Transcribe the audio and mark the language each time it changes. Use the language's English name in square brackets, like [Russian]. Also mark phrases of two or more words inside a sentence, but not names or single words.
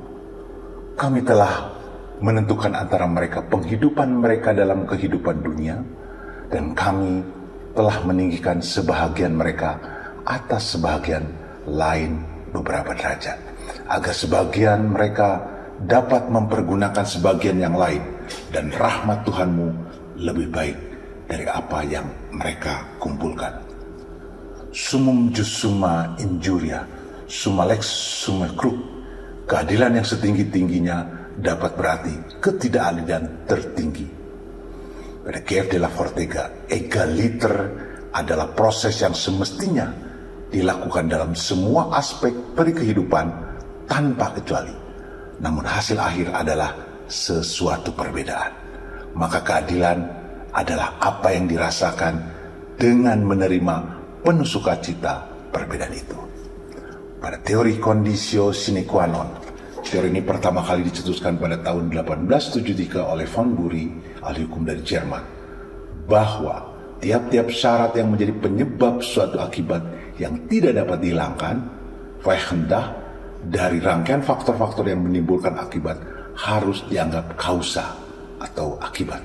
[Indonesian] Kami telah menentukan antara mereka penghidupan mereka dalam kehidupan dunia, dan kami telah meninggikan sebahagian mereka atas sebahagian lain beberapa derajat, agar sebagian mereka dapat mempergunakan sebagian yang lain, dan rahmat Tuhanmu lebih baik dari apa yang mereka kumpulkan. [Latin] Sumum jus summa injuria, summa lex summa crux. [Indonesian] Keadilan yang setinggi-tingginya dapat berarti ketidakadilan tertinggi. Pada GF de la Fortega, egaliter adalah proses yang semestinya dilakukan dalam semua aspek kehidupan tanpa kecuali. Namun hasil akhir adalah sesuatu perbedaan. Maka keadilan adalah apa yang dirasakan dengan menerima penuh sukacita perbedaan itu. Pada teori [Latin] conditio sine qua non, [Indonesian] teori ini pertama kali dicetuskan pada tahun 1873 oleh von Bury, ahli hukum dari Jerman, bahwa tiap-tiap syarat yang menjadi penyebab suatu akibat yang tidak dapat dihilangkan, Weichendah, dari rangkaian faktor-faktor yang menimbulkan akibat harus dianggap kausa atau akibat.